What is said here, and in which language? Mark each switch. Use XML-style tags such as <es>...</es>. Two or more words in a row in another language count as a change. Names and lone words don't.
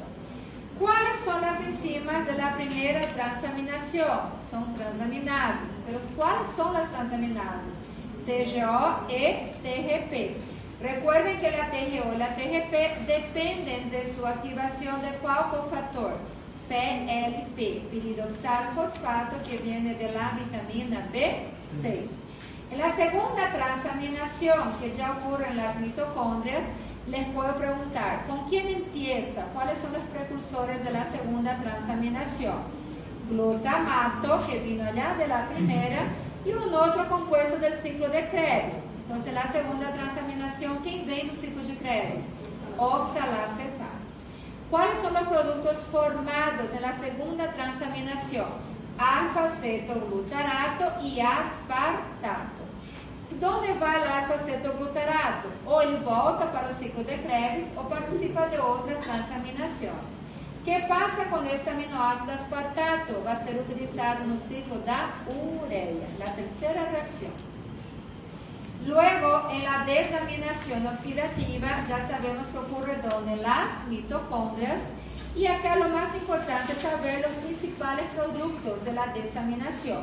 <es>¿Cuáles son las enzimas de la primera transaminación? Son transaminases. ¿Pero cuáles son las transaminases? TGO y TGP. Recuerden que la TGO y la TGP dependen de su activación de ¿cuál cofactor? PLP, piridoxal-fosfato, que viene de la vitamina B6. En la segunda transaminación, que ya ocurre en las mitocondrias, les puedo preguntar, ¿con quién empieza? ¿Cuáles son los precursores de la segunda transaminación? Glutamato, que vino allá de la primera, y un otro compuesto del ciclo de Krebs. Entonces, la segunda transaminación, ¿quién viene del ciclo de Krebs? Oxalacetato. ¿Cuáles son los productos formados en la segunda transaminación? Alfa-cetoglutarato y aspartato. ¿Dónde va el alfa-cetoglutarato?</es> <pt>O ele volta para o ciclo de Krebs ou participa de outras transaminações.</pt> <es>¿Qué pasa con este aminoácido aspartato? Va a ser utilizado</es> <pt>no ciclo da urea,</pt> <es>la tercera reacción. Luego, en la desaminación oxidativa, ya sabemos que ocurre donde las mitocondrias. Y acá lo más importante es saber los principales productos de la desaminación.</es>